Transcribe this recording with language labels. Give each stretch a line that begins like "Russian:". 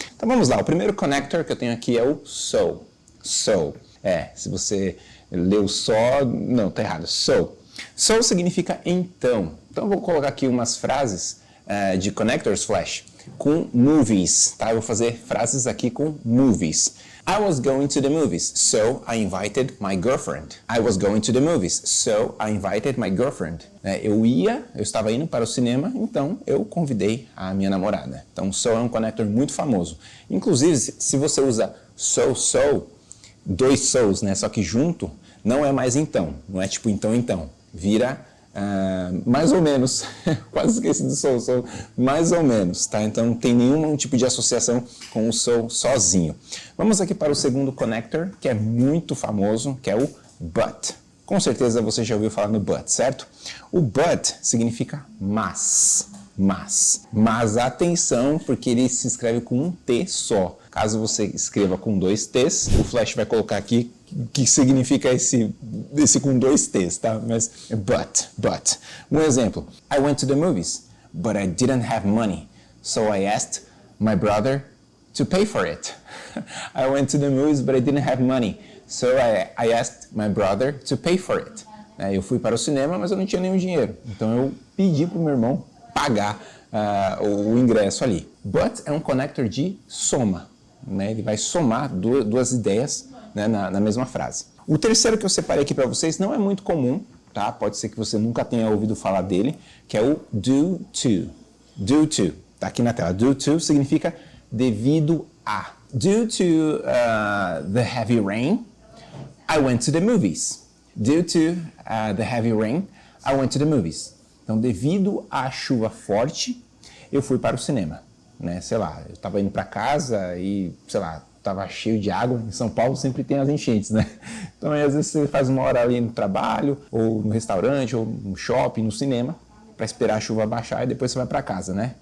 Portuguese: Então vamos lá, o primeiro connector que eu tenho aqui é o so. So, se você leu só, não, tá errado, so. So significa então. Então eu vou colocar aqui umas frases de connectors flash com movies, tá? Eu vou fazer frases aqui com movies.
English: I was going to the movies, so I invited my girlfriend. I was going to the movies, so I invited my girlfriend.
Portuguese: Eu estava indo para o cinema, então eu convidei a minha namorada. Então, so é um connector muito famoso. Inclusive, se você usa so, dois so's, né? Só que junto, não é mais então. Não é tipo então. Vira mais ou menos, quase esqueci do so, mais ou menos, tá? Então não tem nenhum tipo de associação com o so sozinho. Vamos aqui para o segundo connector, que é muito famoso, que é o but. Com certeza você já ouviu falar no but, certo? O but significa mas. Mas atenção, porque ele se escreve com um T só. Caso você escreva com 2 T's, o Flash vai colocar aqui que significa esse com 2 T's, tá? Mas but. Um exemplo.
English: I went to the movies, but I didn't have money, so I asked my brother to pay for it. I went to the movies, but I didn't have money, so I asked my brother to pay for it.
Portuguese: Eu fui para o cinema, mas eu não tinha nenhum dinheiro, então eu pedi para o meu irmão pagar o ingresso ali. But é um connector de soma, né? Ele vai somar duas ideias, né, na mesma frase. O terceiro que eu separei aqui para vocês não é muito comum, tá? Pode ser que você nunca tenha ouvido falar dele, que é o due to. Due to, tá aqui na tela. Due to significa devido a.
English: Due to the heavy rain, I went to the movies. Due to the heavy rain, I went to the movies.
Portuguese: Então, devido à chuva forte, eu fui para o cinema, né? Sei lá, eu estava indo para casa e, sei lá, estava cheio de água. Em São Paulo sempre tem as enchentes, né? Então, aí, às vezes você faz uma hora ali no trabalho, ou no restaurante, ou no shopping, no cinema, para esperar a chuva baixar e depois você vai para casa, né?